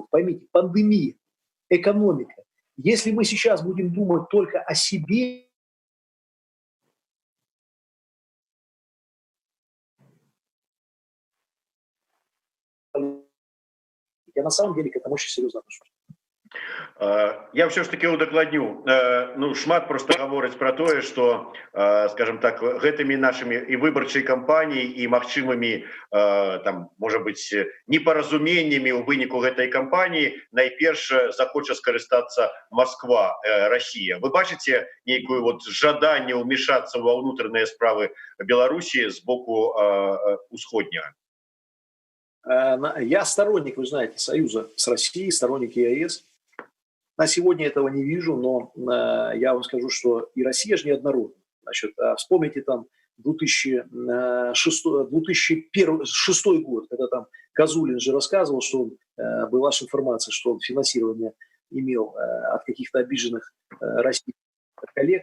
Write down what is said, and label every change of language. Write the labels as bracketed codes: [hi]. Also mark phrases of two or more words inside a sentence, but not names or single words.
[ru] Поймите, пандемия, экономика. Если мы сейчас будем думать только о себе, я на самом деле к этому очень серьезно отношусь. [be] Я ўсё ж таки удакладню. Ну, шмат просто гаворыць про тое, [ru] что, скажем так, [be] гэтымі нашими и выбарчай кампаніяй і магчымымі там, можа быть, непаразуменнямі ў выніку гэтай кампаніі найперш захоча скарыстацца Москва, Россия. Вы бачыце нейкую вот жаданне ўмешацца ва ўнутраныя справы Беларусі з боку усходняга? [ru] Я сторонник, вы знаете, союза с Россией, сторонник ЕАЭС. На сегодня этого не вижу, но я вам скажу, что и Россия же неоднородна. Значит, вспомните там 2006 год, когда там Козулин же рассказывал, что он, была же информация, что он финансирование имел от каких-то обиженных российских коллег.